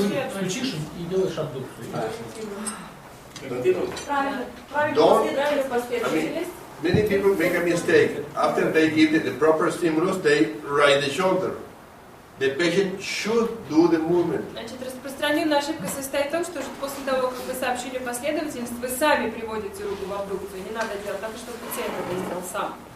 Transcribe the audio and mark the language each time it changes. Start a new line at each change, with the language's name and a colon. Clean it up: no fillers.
Russian: Включишь и делаешь абдукцию. Правильная последовательность.
English: Many people make a mistake. After they give the proper stimulus, they right the shoulder. The patient should do the movement.
Russian: Значит, распространенная ошибка состоит в том, что после того, как вы сообщили последовательность, вы сами приводите руку в абдукцию. Не надо делать так, чтобы пациент это сделал сам.